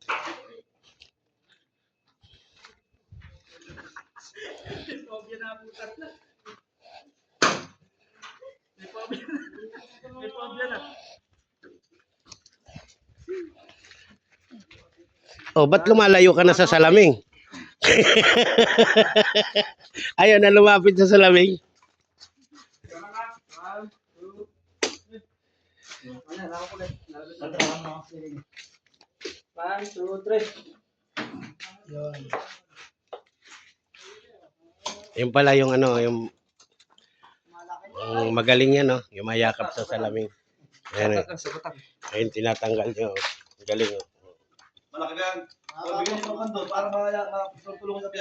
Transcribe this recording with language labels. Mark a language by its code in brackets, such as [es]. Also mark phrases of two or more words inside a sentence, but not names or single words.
[tl] May phobia na. Oh, ba't lumalayo ka na sa salaming? Ayaw na lumapit sa salaming. [en] One, two, three. [tl] Yun. Yung pala yung ano, yung magaling yan, no? Yung mayakap sa salaming. Ayan, ayun, tinatanggal nyo. Galing, oh. Malaki yan. Bigyan niyo ng kando para matulungan sa biyak.